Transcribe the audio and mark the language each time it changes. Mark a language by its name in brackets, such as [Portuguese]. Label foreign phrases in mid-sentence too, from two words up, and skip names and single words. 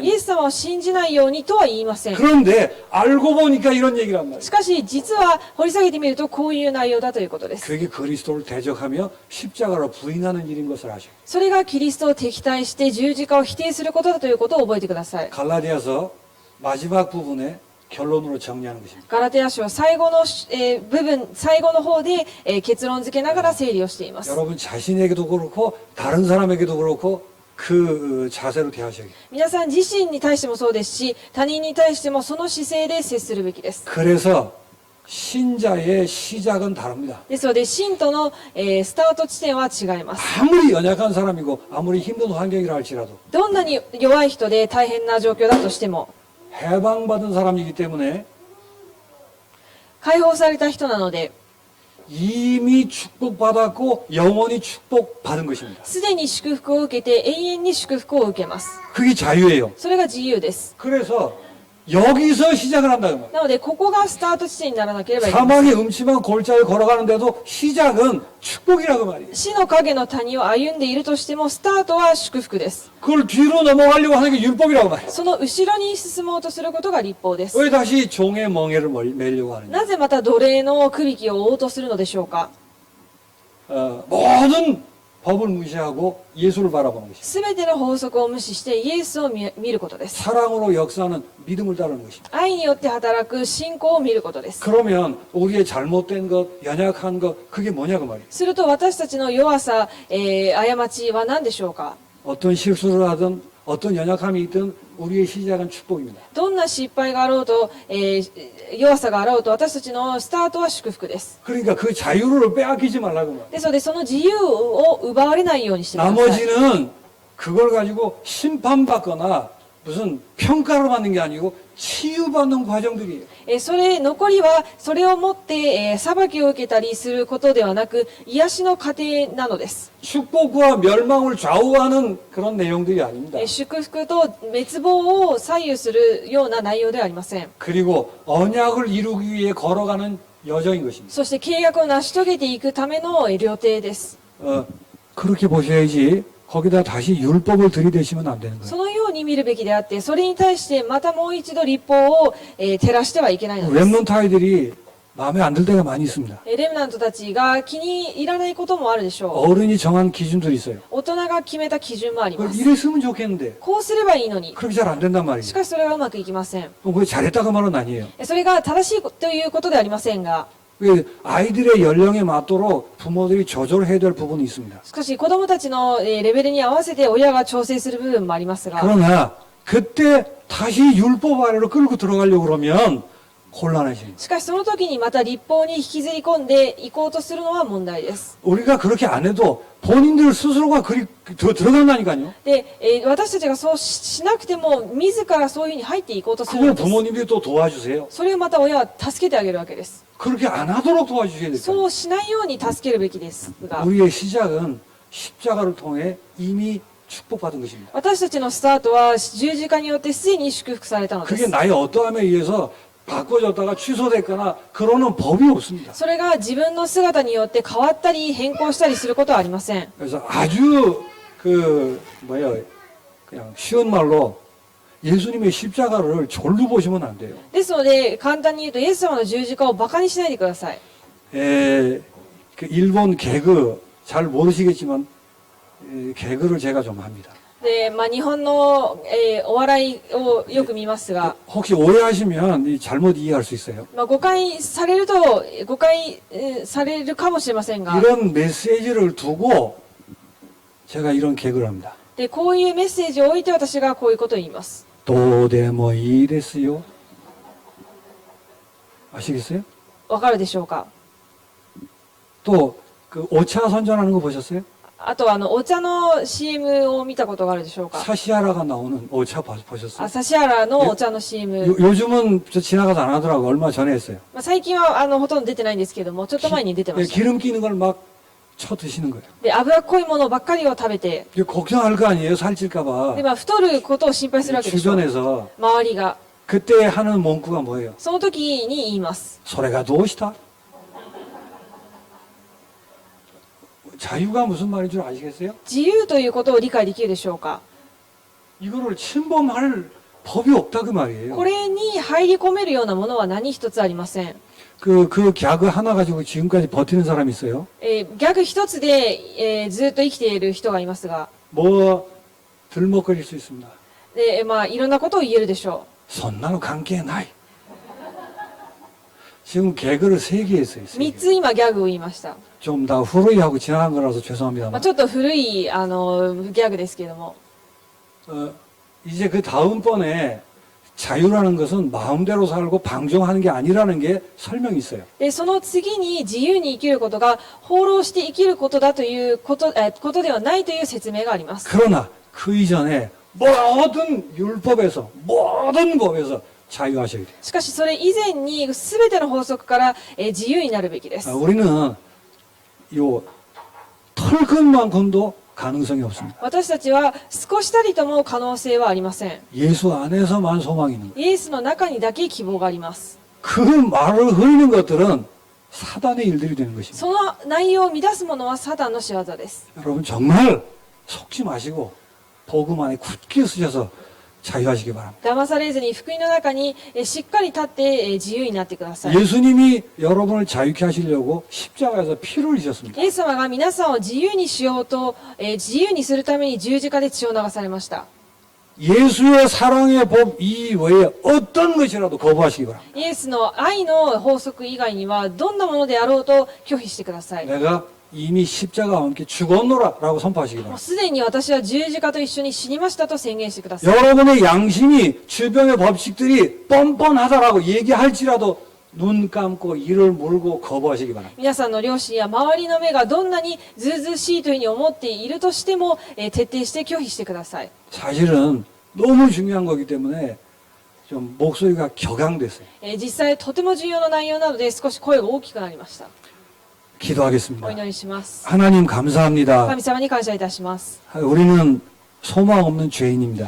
[Japanese] イエス様を信じないようにとは言いません。 [Korean] 그런데 알고 보니까 이런 얘기를 한 말이에요. [Japanese] しかし実は掘り下げてみるとこういう内容だということです。 [Korean] 그게 그리스도를 대적하며 십자가로 부인하는 일인 것을 아셔요. [Japanese] それがキリストを敵対して十字架を否定することだということを覚えてください。 [Korean] 갈라디아서 마지막 부분에 결론으로 정리하는 것입니다. [Japanese] ガラテヤ書最後の、部分最後の方で、結論付けながら整理をしています。 [Korean] 여러분 자신에게도 그렇고 다른 사람에게도 그렇고 그 자세로 대하셔야 해요. [Japanese] 皆さん自身に対してもそうですし他人に対してもその姿勢で接するべきです。 [Korean] 그래서 신자의 시작은 다릅니다. [Japanese] ですので信徒の、スタート地点は違います。 [Korean] 아무리 연약한 사람이고 아무리 힘든 환경이라 할지라도 [Japanese] どんなに弱い人で大変な状況だとしても [Korean] 해방받은 사람이기 때문에 [Japanese] 解放された人なので [Korean] 이미 축복받았고 영원히 축복받은 것입니다. [Japanese] すでに祝福を受けて永遠に祝福を受けます。 [Korean] 그게 자유예요. [Japanese] それが自由です。 [Korean] 그래서 여기서 시작을 한다는 말이에요. [Japanese] なのでここがスタート地点にならなければいけません。 [Korean] 사망의 음침한 골짜기를 걸어가는데도 시작은 축복이라고 말이에요. [Japanese] 死の影の谷を歩んでいるとしてもスタートは祝福です。 [Korean] 그걸 뒤로 넘어가려고 하는 게 율법이라고 말이에요. [Japanese] その後ろに進もうとすることが立法です。 [Korean] 왜 다시 종의 멍에를 매려고 하느냐. [Japanese] なぜまた奴隷の区引きを追おうとするのでしょうか。 [Korean] 모든 법을 무시하고 예수를 바라보는 것입니다. [Japanese] すべての法則を無視してイエスを見ることです。 [Korean] 사랑으로 역사하는 믿음을 따르는 것입니다. [Japanese] 愛によって働く信仰を見ることです。 [Korean] 그러면 우리의 잘못된 것, 연약한 것, 그게 뭐냐고 말이에요. [Japanese] すると私たちの弱さ、過ちは何でしょうか。 [Korean] 어떤 실수를 하든 어떤 연약함이 있든 우리의 시작은 축복입니다. [Japanese] どんな失敗があろうと、弱さがあろうと私たちのスタートは祝福です。 [Korean] 그러니까 그 자유를 빼앗기지 말라고 말이에요. [Japanese] ですのでその自由を奪われないようにしてください。 [Korean] 나머지는 그걸 가지고 심판받거나 무슨 평가를 받는 게 아니고 치유받는 과정들이에요. [Japanese] 残りはそれをもって、裁きを受けたりすることではなく癒しの過程なのです。 [Korean] 축복과 멸망을 좌우하는 그런 내용들이 아닙니다. [Japanese] 祝福と滅亡を左右するような内容ではありません。 [Korean] 그리고 언약을 이루기 위해 걸어가는 여정인 것입니다. [Japanese] そして契約を成し遂げていくための旅程です。 [Korean] 그렇게 보셔야지 거기다 다시 율법을 들이대시면 안 되는 거예요. [Japanese] そのように見るべきであって、それに対してまたもう一度立法を、照らしてはいけないのです。 [Korean] 렘넌트 아이들이 마음에 안 들 때가 많이 있습니다. [Japanese] レムナントたちが気に入らないこともあるでしょ [Korean] 어른이 정한 기준들이 있어요. [Japanese] う。大人が決めた基準もあり [Korean] 그걸 [Japanese] ます。 [Korean] 이랬으면 좋겠는데 [Japanese] こうすればいいのに。 [Korean] 그렇게 잘 안 된단 [Japanese] し [Korean] 말이에요. [Japanese] かしそれはうまくいきません。 [Korean] 그게 잘했다고 말은 아니에요. [Japanese] それが正しいということではありませんが、 [Korean] 아이들의 연령에 맞도록 부모들이 조절해야 될 부분이 있습니다. [Japanese] しかし子供たちのレベルに合わせて親が調整する部分もありますが、 [Korean] 그러나 그때 다시 율법 아래로 끌고 들어가려고 그러면 곤란해집니다. [Japanese] しかしその時にまた立法に引きずり込んでいこうとするのは問題です。 [Korean] 우리가 그렇게 안 해도 본인들 스스로가 들어간다니까요. [Japanese] で、私たちがそうしなくても自らそういうふうに入っていこうとする [Korean] 그걸 [Japanese] のです。 [Korean] 부모님들이 또 도와주세요. [Japanese] それをまた親は助けてあげるわけです。 [Korean] 그렇게 안 하도록 도와주셔야 됩니다. [Japanese] そうしないように助けるべきですが、 [Korean] 우리의 시작은 십자가를 통해 이미 축복받은 것입니다. [Japanese] 私たちのスタートは十字架によってすでに祝福されたので [Korean] 그게 [Japanese] す。 [Korean] 나의 어떠함에 의해서 바꿔졌다가 취소됐거나 그러는 법이 없습니다. [Japanese] それが自分の姿によって変わったり変更したりすることはありません。 [Korean] 그래서 아주 그냥 쉬운 말로 예수님의 십자가를 졸로 보시면 안 돼요. [Japanese] ですので、簡単に言うと、イエス様の十字架をバカにしないでください。 [Korean] 그 일본 개그 잘 모르시겠지만 개그를 제가 좀 합니다. [Japanese] で、日本の、お笑いをよく見ますが、 [Korean] 혹시 오해하시면 잘못 이해할 수 있어요. [Japanese] 誤解されると、誤解されるかもしれませんが、 [Korean] 이런 메시지를 두고 제가 이런 개그를 합니다. [Japanese] で、こういうメッセージを置いて私がこういうことを言います。 [Korean] 도데모이 됐어요. 아시겠어요? [Japanese] わかるでしょうか？ [Korean] 또 그 오차 선전하는 거 보셨어요? [Japanese] あとお茶の CM を見たことがあるでしょうか？ [Korean] 사시아라가 나오는 오차 보셨어요? [Japanese] 指原のお茶の CM。 [Korean] 요즘은 저 지나가서 안 하더라고. 얼마 전에 했어요. [Japanese] 最近はほとんど出てないんですけども、ちょっと前に出てました。 [Korean] 기름 끼는 걸 막 쳐 드시는 거예요. [Japanese] で、脂っこいものばっかりを食べて、 [Korean] 이거 걱정할 거 아니에요? 살찔까봐. [Japanese] で、太ることを心配するわけでしょ。 [Korean] 주변에서 [Japanese] 周りが。 [Korean] 그때 하는 문구가 뭐예요? [Japanese] その時に言います。 [Korean] 소래가 무엇이다? 자유가 무슨 말인 줄 아시겠어요? [Japanese] 自由ということを理解できるでしょうか？ [Korean] 이거를 침범할 법이 없다 그 말이에요. [Japanese] これに入り込めるようなものは何一つありません。 [Korean] 그 갸그 하나 가지고 지금까지 버티는 사람이 있어요. [Japanese] ギャグ一つで、ずっと生きている人がいますが、 [Korean] 뭐 들먹거릴 수 있습니다. [Japanese] で、いろんなことを言えるでしょそんなの関係ない. [Korean] 지금 개그를 3개 했어요. [Japanese] う。3つ今ギャグを言いました。 [Korean] 좀 다 후루이하고 지나간 거라서 죄송합니다만. [Japanese] ちょっと古い、ギャグですけれども。 [Korean] 이제 그 다음번에 자유라는 것은 마음대로 살고 방종하는 게 아니라는 게 설명이 있어요. [Japanese] で、その次に自由に生きることが放浪して生きることだということではないという説明があります。 [Korean] 그러나 그 이전에 모든 율법에서 모든 법에서 자유하셔야 돼요. [Japanese] しかしそれ以前に全ての法則から自由になるべきです。 [Korean] 우리는 요 털끝만큼도 가능성이 없습니다. [Japanese] 私たちは少したりとも可能性はありません。 [Korean] 예수 안에서만 소망이 있는 거예요. [Japanese] イエスの中にだけ希望があります。 [Korean] 그 말을 흐리는 것들은 사단의 일들이 되는 것입니다. [Japanese] その内容を乱すものはサタンの仕業です。 [Korean] 여러분 정말 속지 마시고 복음 안에 굳게 쓰셔서 자유하시기 바랍니다. [Japanese] 騙されずに福音の中にしっかり立って自由になってください。 [Korean] 예수님이 여러분을 자유케 하시려고 십자가에서 피를 흘리셨습니다. [Japanese] イエス様が皆さんを自由にしようと、自由にするために十字架で血を流されました。 [Korean] 예수의 사랑의 법 이외에 어떤 것이라도 거부하시기 바랍니다. [Japanese] イエスの愛の法則以外にはどんなものであろうと拒否してください。 [Korean] 내가 이미 십자가와 함께 죽었노라라고 선포하시기 [Japanese] もう [Korean] 바랍니다. [Japanese] すでに私は十字架と一緒に死にましたと宣言してください。 [Korean] 여러분의 양심이 주변의 법칙들이 뻔뻔하다라고 얘기할지라도 눈 감고 이를 물고 거부하시기 바랍니다. [Japanese] 皆さんの両親や周りの目がどんなにずうずうしいというふうに思っているとしても、徹底して拒否してください。 [Korean] 사실은 너무 중요한 거기 때문에 좀 목소리가 격앙됐어요. [Japanese] 実際とても重要な内容なので少し声が大きくなりました。 [Korean] 기도하겠습니다. [Japanese] お祈りします。 [Korean] 하나님 감사합니다. [Japanese] 神様に感謝いたします。 [Korean] 우리는 소망 없는 죄인입니다.